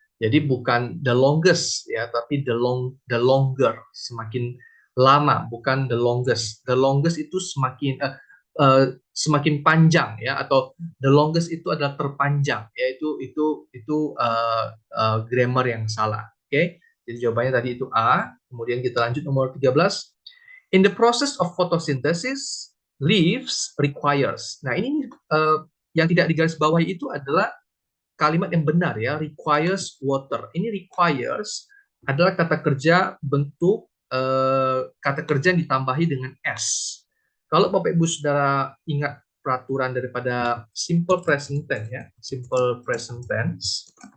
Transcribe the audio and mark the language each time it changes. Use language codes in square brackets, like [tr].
[id] Jadi bukan [en] the longest [id] ya, tapi [en] the longer, [id] semakin lama, bukan [en] the longest. The longest [id] itu semakin semakin panjang ya, atau [en] the longest [id] itu adalah terpanjang ya, itu grammar yang salah. Oke. Jadi jawabannya tadi itu A. Kemudian kita lanjut nomor 13. [en] In the process of photosynthesis, leaves requires. [id] Nah, ini yang tidak digarisbawahi itu adalah kalimat yang benar ya, [en] requires water. [id] Ini requires adalah kata kerja bentuk kata kerja yang ditambahi dengan S. Kalau Bapak Ibu Saudara ingat peraturan daripada simple present tense ya, simple present tense.